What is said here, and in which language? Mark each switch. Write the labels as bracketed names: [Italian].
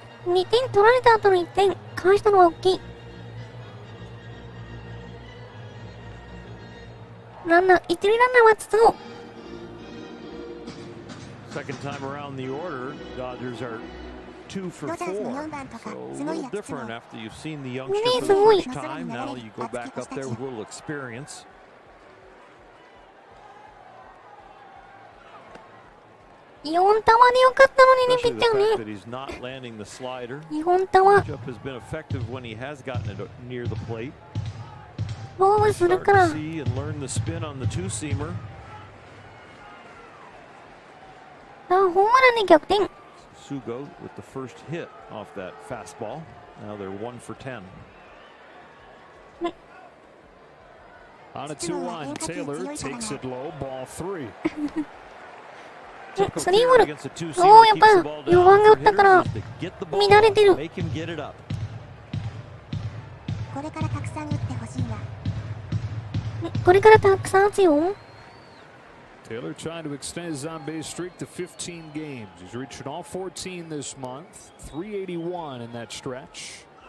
[Japanese] 2点取られた後の1点返したのは大きい。ランナー、一塁ランナーは筒香。 [English] Second time around the order, Dodgers are 2 for 4. So a little different after you've seen the youngster for the first time. Now you go back up there with a little experience. [Japanese] 4球でよかったのにね、ピッチャーね。 2本球。ボールするから。ホームランで逆転。 [English] Sugo with the first hit off that fastball. Now they're 1 for 10. On a 2-1, Taylor takes it low, ball 3. [Japanese] スリーボール。やっぱ4番が打ったから乱れてる。これからたくさん打ってほしいわ。これからたくさん打つよ。 [English] Taylor trying to extend his on-base streak to 15 games. He's reached all 14 this month. 381 in that stretch.